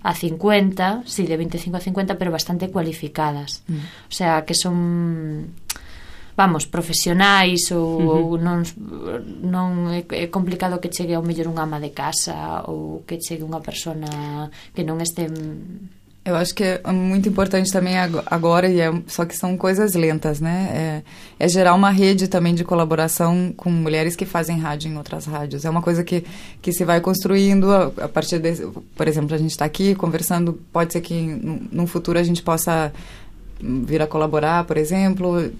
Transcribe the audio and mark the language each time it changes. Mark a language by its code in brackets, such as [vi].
[gl] A 50, si sí, de 25 a 50, pero bastante cualificadas. Mm. O sea, que son vamos, profesionais ou non é complicado que chegue ao mellor unha ama de casa ou que chegue unha persona que non este. [pt] Eu acho que é muito importante também agora, e é, só que são coisas lentas, né? É gerar uma rede também de colaboração com mulheres que fazem rádio em outras rádios. É uma coisa que se vai construindo a partir desse. Por exemplo, a gente está aqui conversando, pode ser que num futuro a gente possa vir a colaborar, por exemplo.